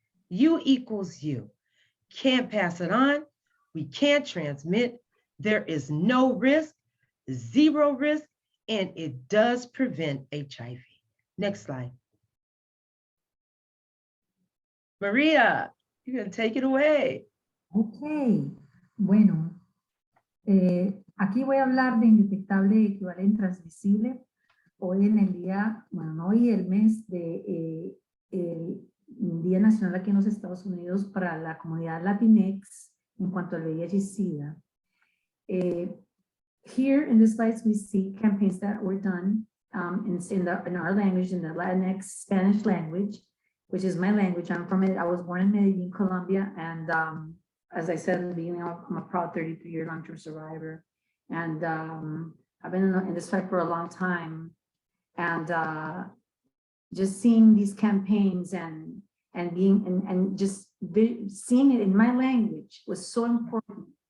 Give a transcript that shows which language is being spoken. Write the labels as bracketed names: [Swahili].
[English] U equals U. Can't pass it on. We can't transmit. There is no risk, zero risk, and it does prevent HIV. Next slide. Maria, you're going to take it away. [Spanish] Ok, bueno, aquí voy a hablar de indetectable equivalente transmisible. Hoy en el día, bueno, no hoy, el mes de el Día Nacional aquí en los Estados Unidos para la comunidad Latinx en cuanto al VIH y SIDA. [English] Here in the slides we see campaigns that were done in our language, in the Latinx Spanish language, which is my language. I'm from it. I was born in Medellin, Colombia, and as I said in the beginning, I'm a proud 33-year long-term survivor, and I've been in this fight for a long time, and just seeing these campaigns and just seeing it in my language was so important.